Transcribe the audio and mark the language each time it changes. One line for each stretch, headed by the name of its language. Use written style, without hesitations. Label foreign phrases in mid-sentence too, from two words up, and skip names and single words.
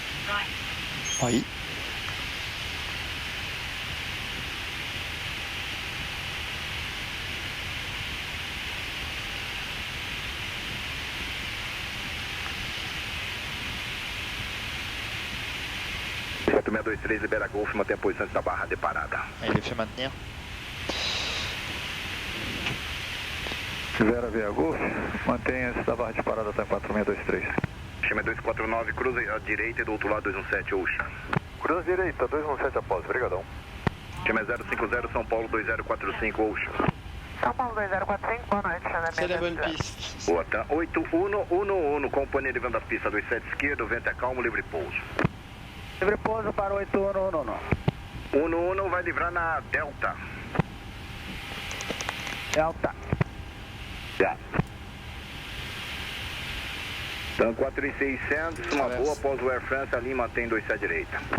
French: Oui.
Portuguese: Certo, 623, libera Golf, mantém a posição da barra de parada.
French: Il est fait maintenir.
Portuguese: Libera via Golf, mantenha-se da barra de parada até 4623. Chama 249, cruza à direita e do outro lado 217, Ocean. Cruza direita, 217 após, obrigadão. Chama 050, São Paulo 2045, Ocean. São Paulo 2045, boa noite.
French: C'est la bonne piste.
Portuguese: Boa, tá. 8111, companhia de venda da pista 27 esquerdo, vento é calmo, livre pouso. Livre pouso para 8111. 11 vai livrar na Delta. Delta. Já. Então 4600, uma boa após o Air France, ali mantém 27 direita.